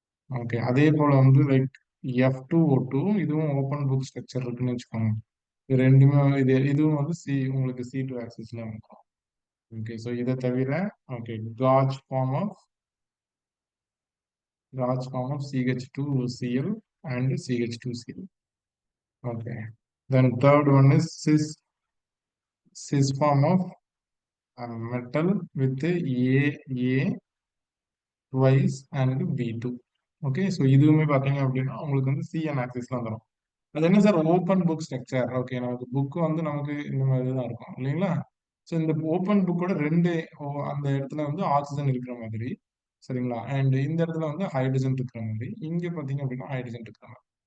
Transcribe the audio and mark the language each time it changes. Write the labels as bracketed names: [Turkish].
[Tamil] Okay, அதே போல வந்து லைக் F2O2 இதுவும் ஓப்பன் புக் ஸ்ட்ரக்சர் இருக்குன்னு வச்சுக்கோங்க. இது ரெண்டுமே இதுவும் வந்து உங்களுக்கு C2 ஆக்சிஸ்ல இருக்கும். [English] okay, so [Tamil] இதை தவிர [English] Okay gauche form of CH2Cl and CH2Cl. Okay, then third one is cis form of metal with A twice and B2. [Tamil] Okay, so இதுவுமே பார்த்தீங்க அப்படின்னா உங்களுக்கு வந்து CN ஆக்சிஸ்ல வந்துடும். அது என்ன sir? Open book structure. Okay, நமக்கு புக் வந்து நமக்கு இந்த மாதிரி தான் இருக்கும் இல்லைங்களா? ஸோ இந்த ஓப்பன் புக்கோட அந்த இடத்துல வந்து ஆக்சிஜன் இருக்கிற மாதிரி, சரிங்களா? அண்ட் இந்த இடத்துல வந்து ஹைட்ரஜன் இருக்கிற மாதிரி, இங்க பார்த்தீங்க அப்படின்னா ஹைட்ரஜன் இருக்கிற மாதிரி.